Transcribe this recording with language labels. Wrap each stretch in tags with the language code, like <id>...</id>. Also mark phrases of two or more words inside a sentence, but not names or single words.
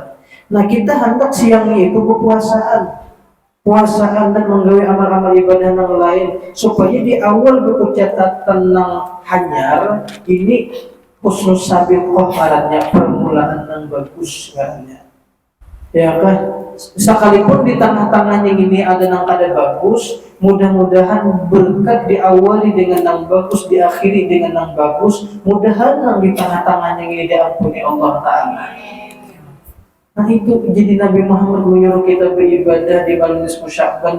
<bjn>Nah kita hendak siangnya itu puasaan dan menggawe amal-amal ibadah yang lain supaya di awal buku catatan yang hanyar ini</bjn> <ar>حسن السابقة</ar> <bjn>ngarannya, permulaan yang bagus ngarannya.</bjn> <id>Ya kan?</id> <bjn>Sekalipun di tengah-tengahnya ini ada yang kada bagus, mudah-mudahan berkat diawali dengan yang bagus, diakhiri dengan yang bagus, mudahan yang di tengah-tengahnya ini diampuni Allah Ta'ala.</bjn> <id>Nah itu jadi Nabi Muhammad menyuruh kita beribadah di malam nisfu Sya'ban.</id>